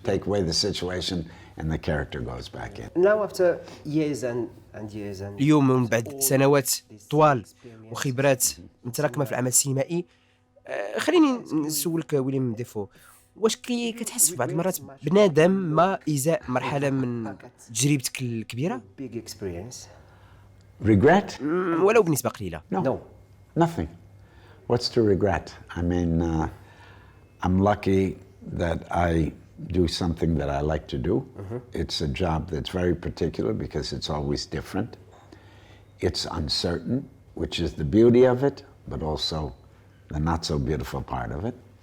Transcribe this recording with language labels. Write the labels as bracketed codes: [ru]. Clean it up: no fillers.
[en] Take away the situation and the character goes back in. [ar] Now after years and years and اليوم من بعد سنوات طوال وخبرات متراكمة في العمل السينمائي، خليني نسولك ويليام دافو، واش كتحس في بعض المرات بندم ما إزاء مرحلة من تجربتك الكبيرة؟ Big experience. [en] Regret? [ar] ولو بنسبة قليلة. [en] No. Nothing. What's to regret? I mean, I'm lucky that I do something that I like to do. It's a job that's very particular because it's always different. It's uncertain, which is the beauty of it, but also the not so beautiful part of it.